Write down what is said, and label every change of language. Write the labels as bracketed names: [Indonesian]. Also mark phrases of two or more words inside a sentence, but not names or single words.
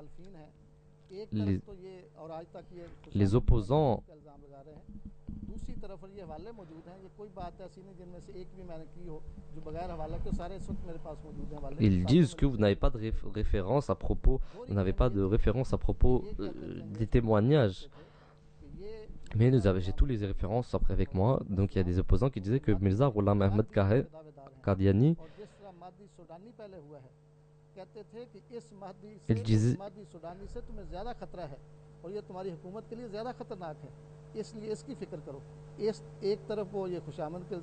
[French] Les opposants ils disent que vous n'avez pas de référence à propos, vous n'avez pas de référence à propos des témoignages. Mais j'ai tous les références après avec moi. Donc il y a des opposants qui disaient que Mirza Ghulam Ahmad Qadiani, [Urdu] کہتے تھے کہ اس مہدی سے, [French] Il disait, [Urdu] اس مہدی سوڈانی سے تمہیں زیادہ خطرہ ہے اور یہ تمہاری حکومت کے لیے زیادہ خطرناک ہے، اسلیے اسکی فکر کرو. اس ایک طرف وہ یہ خوشامد کے